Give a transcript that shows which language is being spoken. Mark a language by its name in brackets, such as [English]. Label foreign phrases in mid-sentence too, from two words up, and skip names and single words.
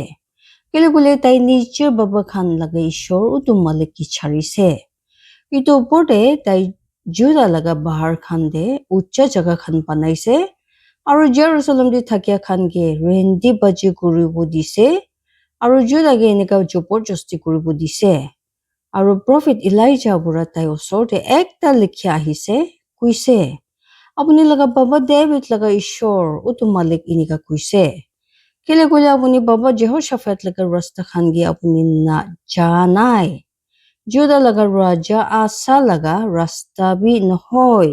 [Naga Pidgin] Kile kule tai nichir baba khan laga ishor udu malik ki charise. Itu upor de tai juda laga bahar khan de ucha jaga khan banaise. Aru Jerusalem de thakya khan ge rendi baji kuribo dise. Aru juda ge enika jopor josti kuribo dise. Aru prophet Elijah bura tai osor de ekta likhya ahise kuise. Apuni laga baba David laga ishor utu malik inika kuise. Kile kule apuni baba Jehoshaphat laga rasta khan ge apuni na janai. Juda laga raja asa laga rasta bi nohoi.